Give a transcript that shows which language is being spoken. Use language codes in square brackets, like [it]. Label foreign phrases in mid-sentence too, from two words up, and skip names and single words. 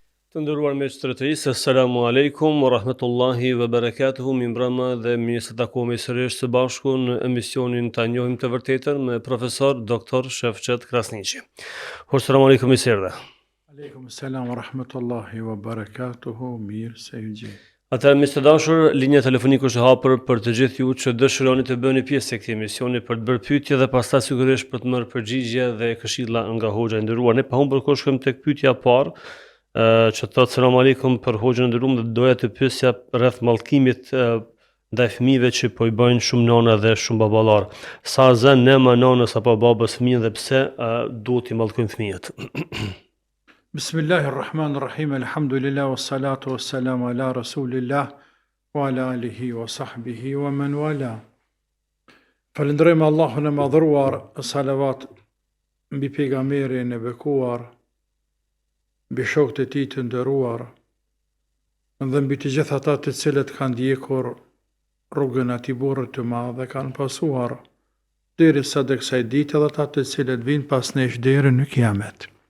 [sq] Të nderuar miqtërisë, [ar] السلام عليكم ورحمة الله وبركاته, [sq] mi mbrëma dhe mirë se takohemi sërish së bashku në emisionin Ta njohim të vërtetën me profesor Dr. Shefqet Krasniqi. [ar] السلام عليكم, [sq] mirë se erdhe. [ar] عليكم السلام ورحمة الله وبركاته, [sq] mirë se ju gjej. Atëherë, miq të dashur, linja telefonike është e hapur për të gjithë ju që dëshironi të bëni pjesë e këtij emisioni për të bërë pyetje dhe pastaj sigurisht për të marrë përgjigje dhe këshilla nga hoxha e nderuar. Ne pa humbur kohë shkojmë tek pyetja e parë. Që thotë [ar] سلام عليكم, [sq] për hoxhën e nderuar, dhe doja të pyesja rreth mallkimit ndaj fëmijëve që po i bëjnë shumë nana dhe shumë baballar. Sa zën nëma nanës apo babës fëmijën dhe pse duhet i mallkojnë fëmijët? [ar] بسم الله الرحمن الرحيم، الحمد لله، والصلاة والسلام على رسول الله، وعلى آله وصحبه ومن والاه. [sq] Falënderojmë Allahun e madhruar, salavat mbi pejgamberin e bekuar, mbi shokët e tij të nderuar, dhe mbi të gjithë ata të cilët kanë ndjekur rrugën e atij burri të madh dhe kanë pasuar derisa të kësaj dite dhe ata të cilët vinë pas nesh deri në kiamet.